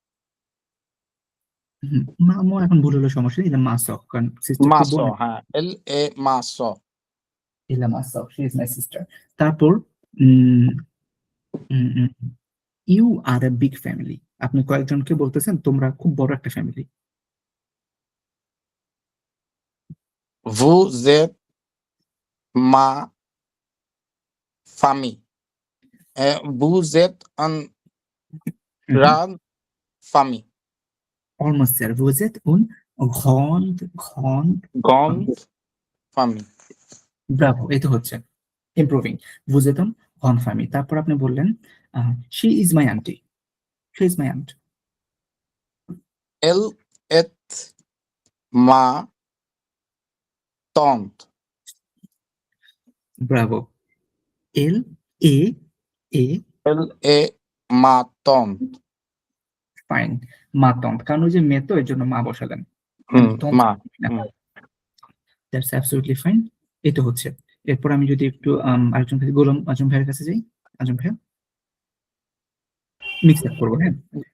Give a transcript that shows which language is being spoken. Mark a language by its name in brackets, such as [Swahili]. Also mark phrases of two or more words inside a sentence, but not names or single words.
[Bangla] মা এখন ভুল হলো, সমস্যা নেই, এটা [French] ma sœur, [Bangla] কারণ সিস্টার তো [French] মাসো, [Bangla] বোন। হ্যাঁ, [French] Elle est ma sœur. Elle est ma sœur, [English] She is my sister. [Bangla] তারপর [English] You are a big family, [Bangla] আপনি কয়েকজনকে বলতেছেন তোমরা খুব বড় একটা ফ্যামিলি। [French] Vous êtes ma famille. Vous êtes une grande famille. [English] Almost sir, [French] vous êtes une grande Grande famille. [Bangla] ব্রাভো, এই তো হচ্ছে ইমপ্রুভিং। [French] vous êtes une grande famille। [Bangla] তারপর আপনি বললেন [English] She is my aunty, she is my aunt. [French] Elle est ma tante. Bravo, elle est est, Elle est ma tante. [Bangla] ফাইন, [French] ma tante, [Bangla] কারণ ওই যে মে তো এর জন্য মা বসালেন, মা। [English] That's absolutely fine. [Bangla] এটা হচ্ছে। এরপর আমি যদি একটু আরেকজন কাছে, গোলাম আজম ভাইয়ের কাছে যাই। আজম ভাই, [English] mix up [Bangla] করবো, হ্যাঁ।